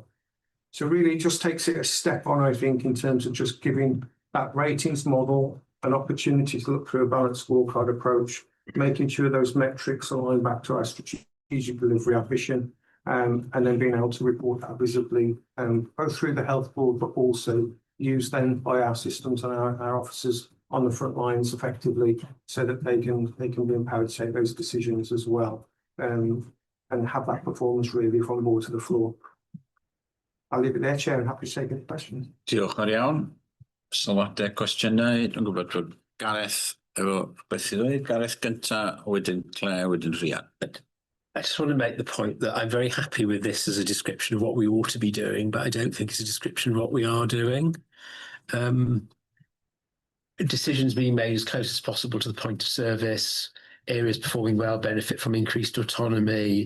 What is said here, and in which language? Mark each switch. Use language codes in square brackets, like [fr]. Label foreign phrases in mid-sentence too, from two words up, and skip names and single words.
[en] So really it just takes it a step on, I think, in terms of just giving that ratings model an opportunity to look through a balanced scorecard approach, making sure those metrics align back to our strategic delivery ambition, and then being able to report that visibly, both through the health board, but also used then by our systems and our officers on the front lines effectively, so that they can be empowered to take those decisions as well, and have that performance really from the board to the floor. I'll leave it there, Chair, and happy to take any questions. [cy] Diolch yn iawn. Sylwadau, cwestiynau, dwi'n gwybod bod Gareth efo beth i ddweud. Gareth gynta, wedyn Claire, wedyn Rhian. [en] I just want to make the point that I'm very happy with this as a description of what we ought to be doing, but I don't think it's a description of what we are doing. Decisions being made as close as possible to the point of service, areas performing well benefit from increased autonomy.